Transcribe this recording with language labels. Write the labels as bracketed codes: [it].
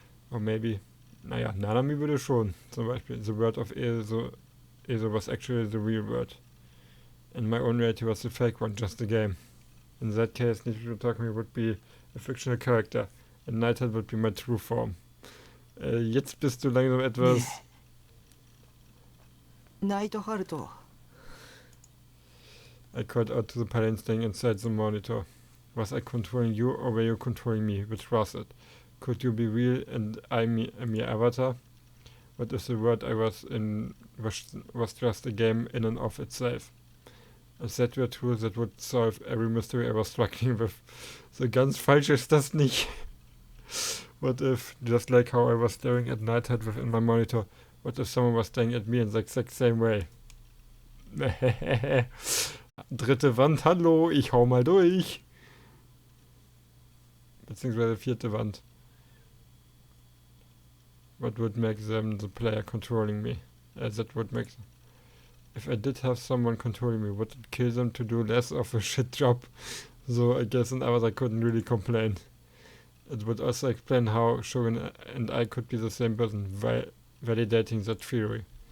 [en] Or maybe, [de] naja, Nanami würde schon. Zum Beispiel, [en] the world of Ezo was actually the real world. And my own reality was the fake one, just a game. In that case, Nishijo Takumi would be a fictional character. And Neidhart would be my true form. [de] Jetzt bist du langsam etwas... [en] Neidhart. I called out to the paladin staying inside the monitor. Was I controlling you or were you controlling me? Which was it? Could you be real and I a mere avatar? What if the world I was in was just a game in and of itself? If that were true, that would solve every mystery I was struggling with. [de] So ganz falsch ist das nicht. [en] What if, just like how I was staring at Neidhart within my monitor, what if someone was staring at me in the exact same way? [de] Dritte Wand, hallo, ich hau mal durch. Beziehungsweise vierte Wand. [en] What would make them the player controlling me? That would make... If I did have someone controlling me, would it kill them to do less of a shit job? So I guess in others I couldn't really complain. It would also explain how Shogun and I could be the same person, validating that theory.